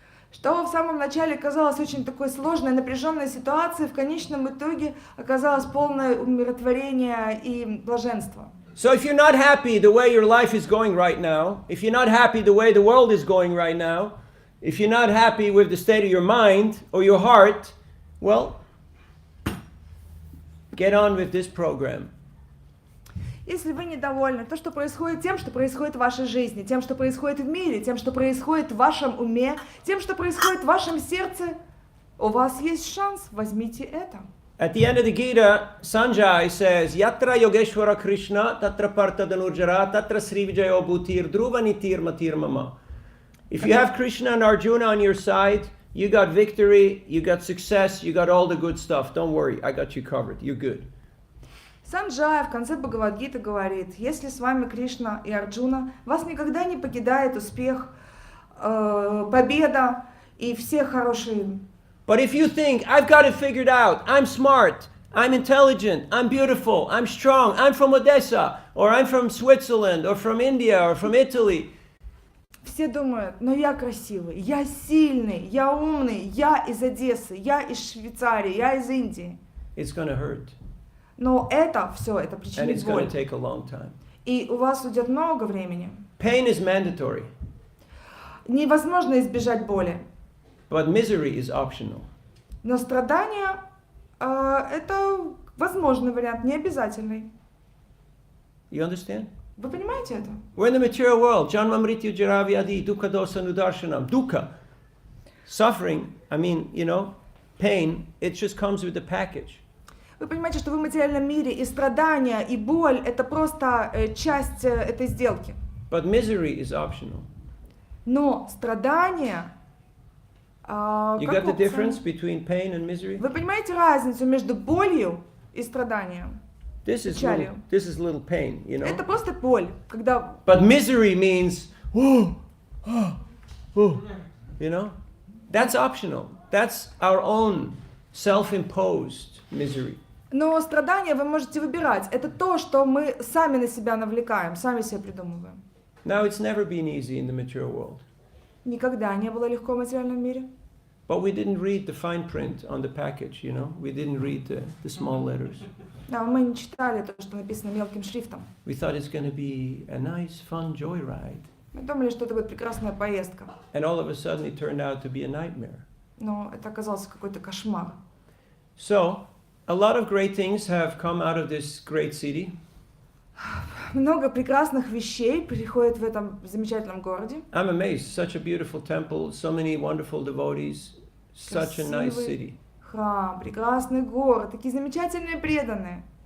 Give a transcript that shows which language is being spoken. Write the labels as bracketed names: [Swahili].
[Russian] Что в самом начале казалось очень такой сложной, напряженной ситуацией, в конечном итоге оказалось полное умиротворение и блаженство. [English] So if you're not happy the way your life is going right now, if you're not happy the way the world is going right now, if you're not happy with the state of your mind or your heart, well, get on with this program. [Russian] Если вы недовольны тем, что происходит в вашей жизни, тем, что происходит в мире, тем, что происходит в вашем уме, тем, что происходит в вашем сердце, у вас есть шанс, возьмите это. [English] At the end of the Gita, Sanjay says, [Sanskrit] Yatra Yogeshwara Krishna, Tatra Partha Danurjara, Tatra Sri Vijayo Bhutir, Dhruva Nitir Matir Mama. [English] If you have Krishna and Arjuna on your side, you got victory, you got success, you got all the good stuff. Don't worry, I got you covered. You're good. [Russian] Санджая в конце Бхагавад-гиты говорит, если с вами Кришна и Арджуна, вас никогда не покидает успех, победа и все хорошие. [English] But if you think, I've got it figured out, I'm smart, I'm intelligent, I'm beautiful, I'm strong, I'm from Odessa, or I'm from Switzerland, or from India, or from Italy. [Russian] Все думают, но я красивый, я сильный, я умный, я из Одессы, я из Швейцарии, я из Индии. [English] It's gonna hurt. [Russian] Но это все, это причинит боль. [English] Take a long time. [Russian] И у вас уйдет много времени. [English] Pain is mandatory. [Russian] Невозможно избежать боли. [English] But misery is optional. [Russian] Но страдания это возможный вариант, не обязательный. [English] You understand? [Russian] Вы понимаете это? [English] We're in the material world. [Sanskrit] Janma mrityu jara vyadi dukkha dosa nudarshanam. Dukkha. [English] Suffering, pain, it just comes with the package. [Russian] Вы понимаете, что вы в материальном мире, и страдания, и боль – это просто часть этой сделки. [English] But misery is optional. [Russian] Но страдание... [English] You got the difference between pain and misery? [Russian] Вы понимаете разницу между болью и страданием? [English] This is little pain, you know? [Russian] Это просто боль, когда... [English] But misery means, you know? That's optional. That's our own self-imposed misery. [Russian] Но страдания вы можете выбирать. Это то, что мы сами на себя навлекаем, сами себе придумываем. [English] Now, it's never been easy in the mature world. [Russian] Никогда не было легко в материальном мире. [English] But we didn't read the fine print on the package, you know? We didn't read the small letters. [Russian] Да, мы не читали то, что написано мелким шрифтом. [English] We thought it's going to be a nice, fun joyride. [Russian] Мы думали, что это будет прекрасная поездка. [English] And all of a sudden it turned out to be a nightmare. [Russian] Но это оказался какой-то кошмар. [English] So, a lot of great things have come out of this great city. [Russian] Много прекрасных вещей приходит в этом замечательном городе. [English] I'm amazed. Such a beautiful temple, so many wonderful devotees, such a nice city. [Russian] Храм, прекрасный город, такие замечательные преданные.